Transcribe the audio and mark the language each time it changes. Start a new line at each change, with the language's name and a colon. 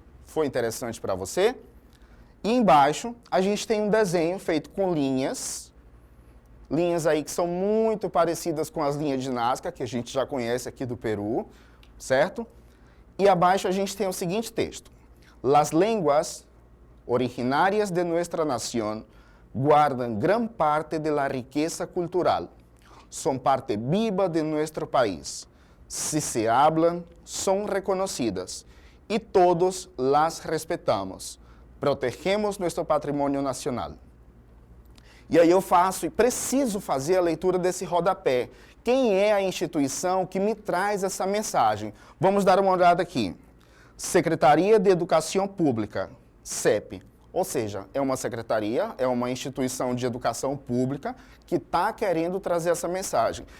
Portuguese: Foi interessante para você? E embaixo a gente tem um desenho feito com linhas. Linhas aí que são muito parecidas com as linhas de Nazca, que a gente já conhece aqui do Peru, certo? E abaixo a gente tem o seguinte texto.
Spanish: Las lenguas originárias de nuestra nación guardan gran parte de la riqueza cultural. Son parte viva de nuestro país. Si se hablan, son reconocidas. Y todos las respetamos. Protegemos nuestro patrimonio nacional.
Portuguese: E aí eu faço e preciso fazer a leitura desse rodapé. Quem é a instituição que me traz essa mensagem? Vamos dar uma olhada aqui. Secretaria de Educação Pública, CEP. Ou seja, é uma secretaria, é uma instituição de educação pública que está querendo trazer essa mensagem.